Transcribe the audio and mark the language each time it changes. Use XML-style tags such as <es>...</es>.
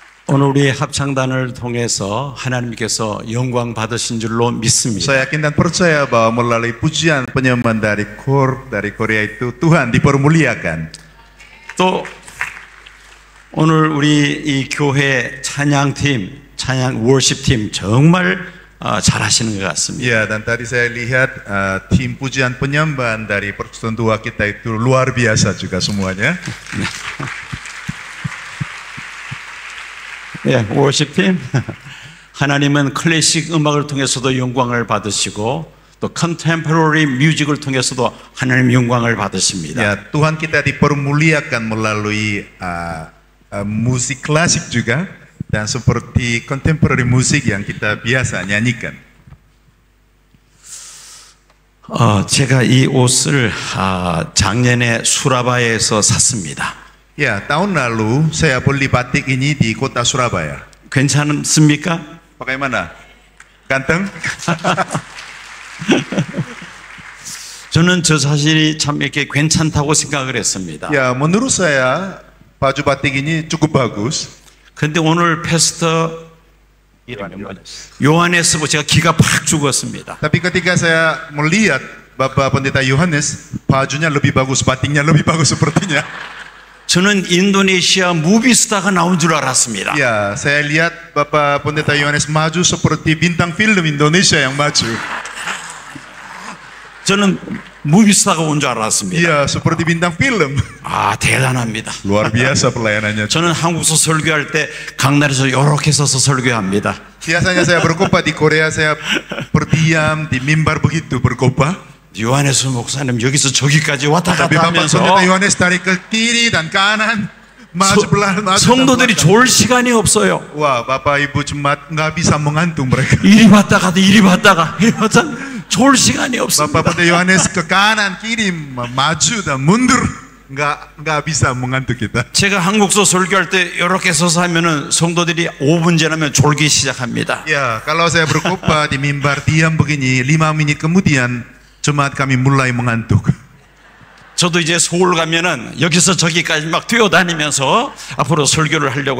<ko>오늘 우리 합창단을 통해서 하나님께서 영광 받으신 줄로 믿습니다.</ko> <id>Saya yakin dan percaya bahwa melalui pujian penyembahan dari Korea itu Tuhan dipermuliakan.</id> <ko>또 오늘 우리 이 교회 찬양팀, 찬양 월십팀 정말 잘하시는 것 같습니다.</ko> <id>Ya, dan tadi saya lihat tim pujian penyembahan dari Persekutuan Tua kita itu luar biasa juga semuanya.</id> <ko>예, 월십팀. 하나님은 클래식 음악을 통해서도 영광을 받으시고 또 컨템포러리 뮤직을 통해서도 하나님 영광을 받으십니다.</ko> <id>Ya, Tuhan kita dipermuliakan melalui musik klasik juga dan seperti contemporary musik yang kita biasa nyanyikan.</id> <ko>제가 이 옷을 작년에 수라바야에서 샀습니다.</ko> <id>Ya, tahun lalu saya beli batik ini di kota Surabaya.</id> <ko>괜찮습니까?</ko> <id>Bagaimana? Ganteng?</id> <ko>저는 저 자신이 참 이렇게 괜찮다고 생각을 했습니다.</ko> <id>Ya, menurut saya baju batik ini cukup bagus.</id> <ko>근데 오늘 패스터 요한에서 제가 기가 팍 죽었습니다.</ko> <id>Tapi ketika saya melihat Bapak Pendeta Yohanes, bajunya lebih bagus, batiknya lebih bagus sepertinya.</id> <ko>저는 인도네시아 무비스타가 나온 줄 알았습니다.</ko> <id>Ya, saya lihat Bapak Pendeta Yohanes maju seperti bintang film Indonesia yang maju.</id> <ko>저는 무비스타가 온 줄 알았습니다.</ko> <id>Iya, seperti bintang film.</id> <ko>대단합니다.</ko> <id>Luar biasa pelayanannya.</id> <ko>저는 한국에서 설교할 때 강단에서 이렇게 서서 설교합니다.</ko> <id>Biasanya saya berkhotbah di Korea, saya berdiam di mimbar begitu berkhotbah.</id> <ko>요한에서 목사님 여기서 저기까지 왔다</ko> <id>Tapi</id> <ko>갔다</ko> <id>Bapak</id> <ko>하면서</ko> <id>Pendeta Yohanes dari ke kiri dan kanan, maju belah, maju.</id> <ko>성도들이 졸 시간이 없어요.</ko> <id>Wah, Bapak Ibu jemaat nggak bisa mengantung mereka.</id> <ko>이리 왔다가 이리 왔다가 졸 시간이</ko> <id>Bapak</id> <ko>없습니다.</ko> <id>Pendeta Yohanes ke kanan kiri maju dan mundur, nggak bisa mengantuk kita.</id> <ko>제가 한국서 설교할 때 이렇게 서서 하면은 성도들이 5분 지나면 졸기 시작합니다.</ko> <id>Ya, kalau saya berkhotbah di mimbar diam begini, 5 menit kemudian jemaat kami mulai mengantuk.</id> <ko>저도 이제 서울 가면은 여기서 저기까지 막 뛰어다니면서 앞으로 설교를 하려고</ko>